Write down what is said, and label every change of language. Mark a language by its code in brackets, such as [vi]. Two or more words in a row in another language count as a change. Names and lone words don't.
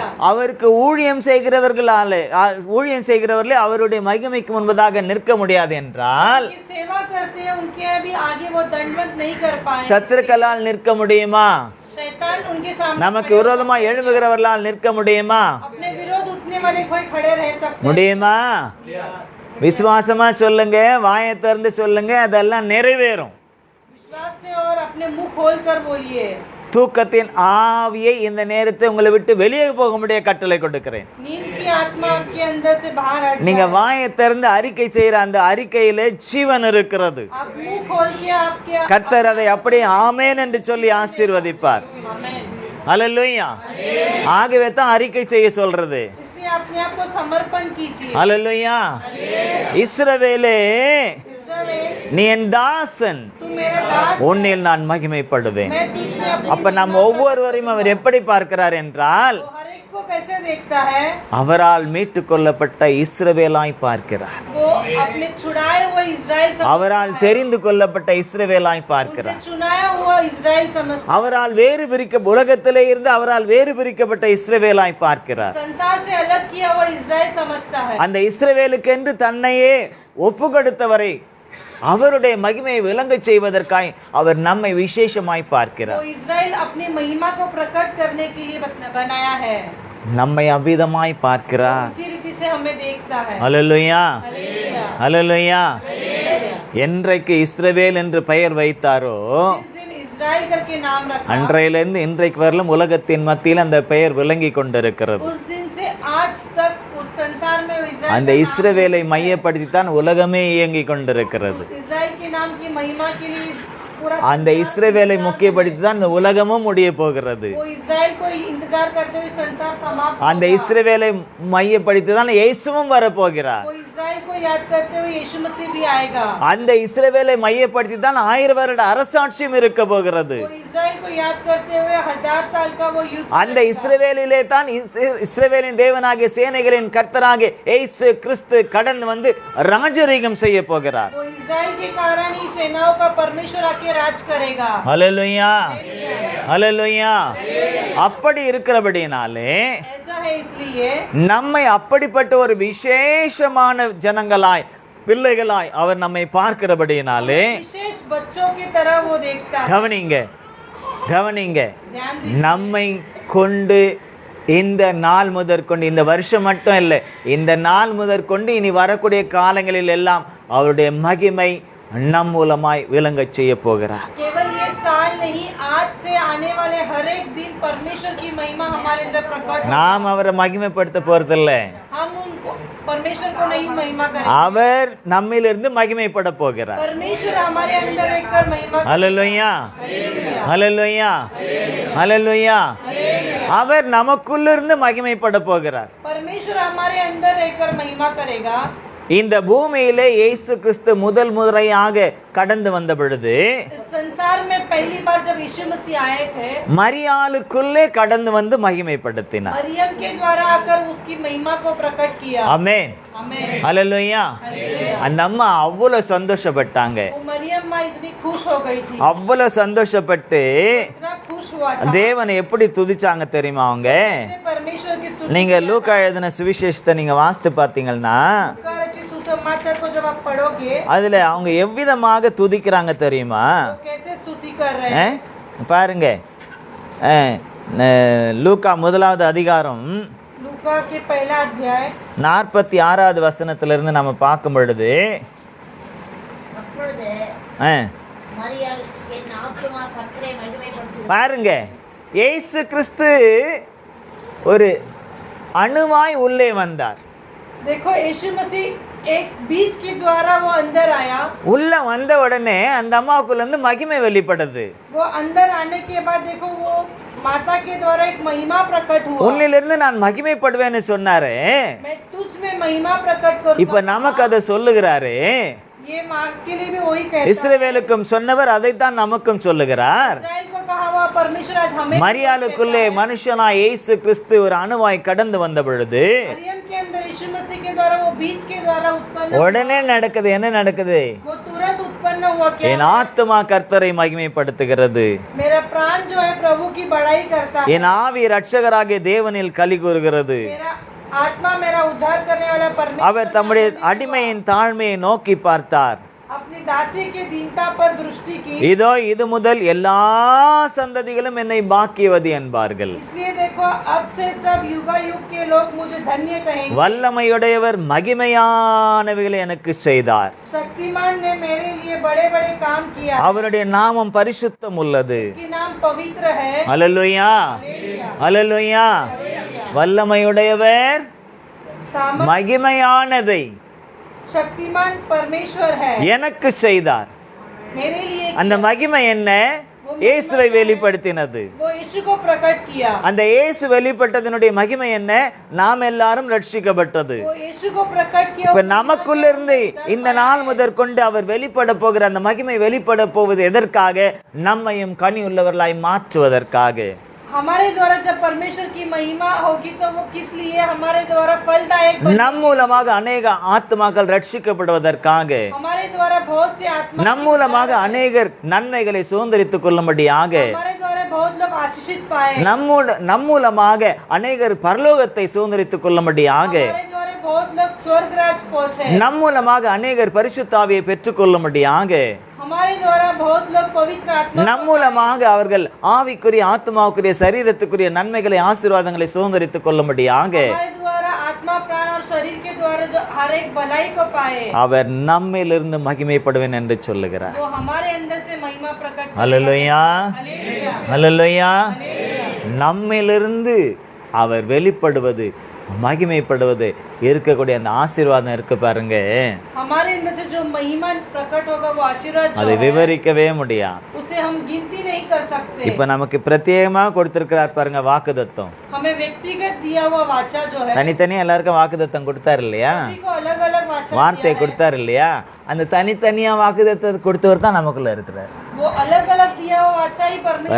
[ta] அவருக்கு ஊழியம் செய்கிறவர்களாலே ஊழியம் அவருடைய மகிமைக்கு முன்பதாக நிற்க முடியாது என்றால், [hi] उनकी सेवा करते हैं, उनके अभी आगे वो दंडवत नहीं कर पाए। [ta] சத்துருக்களால் நிற்க முடியுமா? [hi] शैतान उनके सामने [ta] நமக்கு விரோதமா எழும்புகிறவர்களால் நிற்க முடியுமா? [hi] अपने विरोध उठने वाले कोई खड़े रह सकते हैं। [ta] முடியுமா? விசுவாசமா சொல்லுங்க, வாயை திறந்து சொல்லுங்க, அதெல்லாம் நிறைவேறும். [hi] विश्वास से और अपने मुंह खोल कर बोलिए। [ta] தூக்கத்தின் ஆவியை இந்த நேரத்தை உங்களை விட்டு வெளியே போக முடிய கட்டளை கொடுக்கிறேன். [hi] नींद की आत्मा आपके अंदर से बाहर हट [ta] நீங்க [hi] जाए। [ta] வாயை திறந்து அறிக்கை செய்யற அந்த அறிக்கையில ஜீவன் இருக்கிறது. [hi] आप मुंह खोल के आपके [ta] கர்த்தர் அதை அப்படியே ஆமென் என்று சொல்லி ஆசீர்வதிப்பார். [hi] आमेन। [ta] ஹல்லேலூயா. ஆகவே தான் அறிக்கை செய்ய சொல்றது. [hi] इसलिए अपने आप को समर्पण कीजिए। [ta] ஹல்லேலூயா. இஸ்ரவேலே, [hi] इस्राएल, [ta] நீ என் தாசன், [hi] तू मेरा दास, [ta] உன்னில் நான் மகிமைப்படுவேன். [hi] मैं तुझमें अपनी [ta] அப்ப நம்ம ஒவ்வொருவரையும் அவர் எப்படி பார்க்கிறார் என்றால், [hi] वो हर एक को कैसे देखता है? [ta] அவரால் மீட்டு கொள்ளப்பட்ட இஸ்ரவேலாய் பார்க்கிறார். [hi] वो अपने छुड़ाए हुए इजराइल [ta] அவரால் தெரிந்து கொள்ளப்பட்ட இஸ்ரவேலாய் [hi] उनसे [ta] பார்க்கிறார். [hi] चुनाया हुआ इजराइल समझता [ta] அவரால் வேறு உலகத்திலே இருந்து அவரால் வேறு பிரிக்கப்பட்ட இஸ்ரவேலாய் பார்க்கிறார். [hi] संसार से अलग किया हुआ इजराइल समझता है। [ta] அந்த இஸ்ரவேலுக்கென்று தன்னையே ஒப்பு கொடுத்தவரை அவருடைய மகிமையை விளங்கச் செய்வதற்காய் அவர் நம்மை விசேஷமாய் பார்க்கிறார். [hi] वो इजराइल अपनी महिमा को प्रकट करने के लिए बनाया है। [ta] நம்மை அவ்விதமாய் பார்க்கிறார். [hi] उसी रीति से हमें देखता है। [ta] ஹல்லேலூயா. [hi] हालेलुया। [ta] ஹல்லேலூயா. என்றைக்கு இஸ்ரவேல் என்று பெயர் வைத்தாரோ, [hi] जिस दिन इजराइल करके नाम रखा, [ta] அன்றையிலிருந்து இன்றைக்கு வரலும் உலகத்தின் மத்தியில் அந்த பெயர் விளங்கி கொண்டிருக்கிறது. [hi] उस दिन से आज तक उस संसार में इजराइल [ta] அந்த இஸ்ரவேலை மையப்படுத்தித்தான் உலகமே இயங்கிக் கொண்டிருக்கிறது. [hi] इजराइल के नाम की महिमा के लिए पूरा [ta] அந்த இஸ்ரவேலை முக்கியப்படுத்தி தான் இந்த உலகமும் முடிய போகிறது. [hi] वो इजराइल को इंतजार करते हुए संसार समाप्त [ta] அந்த இஸ்ரவேலை மையப்படுத்தி தான் இயேசுவும் வரப்போகிறார். [hi] वो इजराइल को याद करते हुए यीशु मसीह भी आएगा। [ta] அந்த இஸ்ரவேலை மையப்படுத்தி தான் 1000 வருட அரசாட்சியும் இருக்க போகிறது. [hi] वो इजराइल को याद करते हुए 1000 साल का वो युद्ध [ta] அந்த இஸ்ரவேலிலே தான் இஸ்ரவேலின் தேவனாகிய சேனைகளின் கர்த்தராகிய இயேசு கிறிஸ்து கடந்து வந்து ராஜரீகம் செய்ய போகிறார். [hi] वो इजराइल के कारण ही सेनाओं का परमेश्वर आके राज करेगा। [ta] ஹல்லேலூயா. ஹல்லேலூயா. அப்படி இருக்கிறபடினாலே [hi] ऐसा है इसलिए [ta] நம்மை அப்படிப்பட்ட ஒரு விசேஷமான ஜனங்களாய் பிள்ளைகளாய் அவர் நம்மை பார்க்கிறபடினாலே [hi] विशेष बच्चों की तरह वो देखता है। [ta] கவனிங்க, கவனிங்க, [hi] ध्यान दीजिए। [ta] நம்மை கொண்டு இந்த நாள் முதற்கொண்டு, இந்த வருஷம் மட்டும் இல்லை, இந்த நாள் முதற்கொண்டு இனி வரக்கூடிய காலங்களில் எல்லாம் அவருடைய மகிமை நம் மூலமாய் விளங்கச் செய்ய போகிறார். [hi] केवल ये साल नहीं, आज से आने वाले हर एक दिन परमेश्वर की महिमा हमारे अंदर प्रकट होगी। [ta] நாம் அவரை மகிமைப்படுத்த போறதில்ல, [hi] हम उनको परमेश्वर को नहीं महिमा करेंगे, [ta] அவர் நம்மிலிருந்து மகிமைப்பட போகிறார். [hi] परमेश्वर हमारे अंदर रहकर महिमा करेगा। [ta] ஹல்லேலூயா. [hi] हालेलुया। [ta] ஹல்லேலூயா. ஹல்லேலூயா. அவர் நமக்குள்ளிருந்து மகிமைப்பட போகிறார். [hi] परमेश्वर हमारे अंदर रहकर महिमा करेगा। [ta] இந்த பூமியிலே இயேசு கிறிஸ்து முதல் முறையாக கடந்து வந்த பொழுது [hi] इस संसार में पहली बार जब यीशु मसीह आए थे, [ta] மரியாளுக்குள்ளே கடந்து வந்து மகிமைப்படுத்தினார். [hi] मरियम के द्वारा आकर उसकी महिमा को प्रकट किया। [ta] ஆமென். [hi] आमेन। [ta] ஹல்லேலூயா. அந்த அம்மா அவ்வளவு சந்தோஷப்பட்டாங்க, [hi] वो मरियम माँ इतनी खुश हो गई थी, [ta] அவ்வளவு சந்தோஷப்பட்டு [hi] इतना खुश हुआ था। [ta] தேவனை எப்படி துதிச்சாங்க தெரியுமா அவங்க? [hi] ऐसे परमेश्वर की स्तुति [ta] நீங்க லூக்கா எழுதின சுவிசேஷத்தை நீங்க வாசித்து பார்த்தீங்கன்னா [hi] का रचित सुसमाचार को जब आप पढ़ोगे, [ta] அதுல அவங்க எவ்விதமாக துதிக்கிறாங்க தெரியுமா? [hi] वो कैसे स्तुति कर रहे ஆ? हैं। [ta] பாருங்க, லூக்கா 1வது அதிகாரம் [hi] लूका के पहला अध्याय [ta] 46வது வசனத்திலிருந்து நம்ம பார்க்கும் பொழுது அப்பொழுது ஆ, மரியாள் என் ஆத்துமா கர்த்தரை மகிமைப்படுத்துகிறது. பாருங்க, இயேசு கிறிஸ்து ஒரு அணுவாய் உள்ளே வந்தார். [hi] देखो यीशु मसीह एक बीज के द्वारा वो अंदर आया। [ta] உள்ள வந்த உடனே அந்த அம்மாவுக்குள்ள இருந்து மகிமை வெளிப்படுது. [hi] वो अंदर आने के बाद देखो वो माता के द्वारा एक महिमा प्रकट हुआ। [ta] உன்னிலிருந்து நான் மகிமைப்படுவேன்னு சொன்னாரு. [hi] मैं तुझ में महिमा प्रकट [ta] இப்ப [hi] करूंगा। [ta] நமக்கு அதை சொல்லுகிறாரு. [hi] ये माँ के लिए भी वही कहता है। [ta] இஸ்ரவேலுக்கும் சொன்னவர் அதைத்தான் நமக்கும் சொல்லுகிறார். [hi] इस्राएल को कहा हुआ परमेश्वर आज हमें [ta] மரியாளுக்குள்ளே மனுஷனாய் இயேசு கிறிஸ்து ஒரு அணுவாய் கடந்து வந்த பொழுது [hi] मरियम के अंदर यीशु मसीह के द्वारा वो बीज के द्वारा उत्पन्न [ta] உடனே நடக்குது. என்ன நடக்குது? [hi] वो तुरंत उत्पन्न हुआ। क्या? [ta] என் ஆத்துமா கர்த்தரை மகிமைப்படுத்துகிறது, [hi] मेरा प्राण जो है प्रभु की बड़ाई करता है। [ta] என் ஆவி இரட்சகராகிய தேவனில் களி கூறுகிறது. [hi] मेरा आत्मा मेरा उद्धार करने वाला [ta] அவர் [hi] परमेश्वर [ta] தம்முடைய அடிமையின் தாழ்மையை நோக்கி பார்த்தார். [hi] अपनी दासी की दीनता पर दृष्टि की। [ta] இதோ இது முதல் எல்லா சந்ததிகளும் என்னை பாக்கியவதி என்பார்கள். [hi] इसलिए देखो अब से सब युगायुग के लोग मुझे धन्य कहेंगे। [ta] வல்லமையுடையவர் மகிமையானவைகளை எனக்கு செய்தார். [hi] शक्तिमान ने मेरे लिए बड़े बड़े काम किया। [ta] அவருடைய நாமம் பரிசுத்தம் உள்ளது. [hi] उसकी नाम पवित्र है। [ta] ஹல்லேலூயா, ஹல்லேலூயா. வல்லமையுடையவர் மகிமையானதை [hi] शक्तिमान परमेश्वर है, [ta] எனக்கு செய்தார். [hi] मेरे लिए [ta] அந்த மகிமை என்ன? இயேசுவை வெளிப்படுத்தினது. [hi] वो यीशु को प्रकट किया। [ta] அந்த இயேசு வெளிப்பட்டதனுடைய மகிமை என்ன? நாம் எல்லாரும் ரட்சிக்கப்பட்டது. [hi] वो यीशु को प्रकट किया। [ta] இப்ப நமக்குள்ள இருந்து இந்த நாள் முதற்கொண்டு அவர் வெளிப்பட போகிற அந்த மகிமை வெளிப்பட போவது எதற்காக? நம்மையும் கனி உள்ளவர்களாய் மாற்றுவதற்காக. [hi] हमारे द्वारा जब परमेश्वर की महिमा होगी तो वो किस लिए? हमारे द्वारा फलदायक [ta] நம் மூலமாக அநேக ஆத்மாக்கள் ரட்சிக்கப்படுவதற்காக, [hi] हमारे द्वारा बहुत से आत्मा, [ta] நம் மூலமாக அநேகர் நன்மைகளை சுதந்திரித்துக் கொள்ளும்படியாக, [hi] हमारे द्वारा बहुत लोग आशीषित पाए, [ta] நம் மூலமாக அநேகர் பரலோகத்தை சுதந்திரித்துக் கொள்ளும்படியாக, [hi] हमारे द्वारा बहुत लोग स्वर्ग राज पहुंचे, [ta] நம் மூலமாக அநேகர் பரிசுத்தாவியை பெற்றுக் கொள்ளும்படியாக, [hi] हमारे द्वारा बहुत लोग पवित्र आत्मा, [ta] நம் மூலமாக அவர்கள் ஆவிக்குரிய ஆத்மாவுக்குரிய சரீரத்துக்குரிய நன்மைகளை ஆசீர்வாதங்களை சுதந்திரித்துக் கொள்ளும்படியாக [hi] हमारे द्वारा आत्मा प्राण और शरीर के द्वारा जो हर एक भलाई को पाए, [ta] அவர் நம்மிலிருந்து மகிமைப்படுவேன் என்று சொல்லுகிறார். [hi] वो हमारे अंदर से महिमा प्रकट करेगा। [ta] ஹல்லேலூயா, [hi] हालेलुया, [ta] ஹல்லேலூயா. [hi] हालेलुया। [ta] நம்மிலிருந்து அவர் வெளிப்படுவது, மகிமைப்படுவது, இருக்கக்கூடிய அந்த ஆசீர்வாதம் இருக்கு பாருங்க, [hi] हमारे अंदर से जो महिमा प्रकट होगा वो आशीर्वाद जो [ta] அதை [hi] है, [ta] விவரிக்கவே முடியாது. [hi] उसे हम गिनती नहीं कर सकते। [ta] இப்ப நமக்கு பிரத்யேகமா கொடுத்திருக்கிறார் பாருங்க வாக்குத்தத்தம். [hi] हमें व्यक्तिगत दिया हुआ वाचा जो है, [ta] தனித்தனியா எல்லாருக்கும் வாக்குத்தத்தம் கொடுத்தாரு இல்லையா? [hi] किसी को अलग अलग वाचा [ta] வார்த்தை [hi] दिया है। [ta] கொடுத்தாரு இல்லையா? அந்த தனித்தனியா வாக்குத்தத்தம் கொடுத்தவர் தான் நமக்குள்ள இருக்கிறார். [hi] वो अलग अलग दिया हुआ वाचा ही परमेश्वर,